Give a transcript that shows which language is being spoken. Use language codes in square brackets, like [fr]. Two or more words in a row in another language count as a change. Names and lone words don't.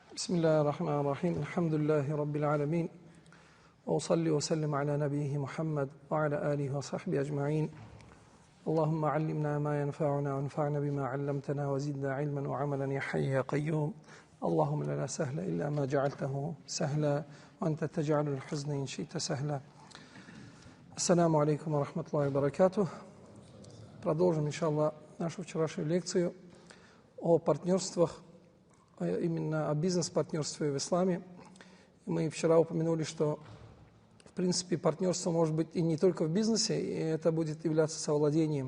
[ar] بسم الله الرحمن الرحيم الحمد لله رب العالمين وأصلي وسلم على نبيه محمد وعلى آله وصحبه أجمعين اللهم علمنا ما ينفعنا وانفعنا بما علمتنا وزدنا علما وعملا يا حي يا قيوم اللهم لا سهل إلا ما جعلته سهلا وأنت تجعل الحزن إن شئت سهلا. السلام عليكم ورحمة الله وبركاته. [ru] Продолжим, иншаллах, нашу вчерашнюю лекцию о партнерствах, именно о бизнес-партнерстве в исламе. Мы вчера упомянули, что, в принципе, партнерство может быть и не только в бизнесе, и это будет являться совладением.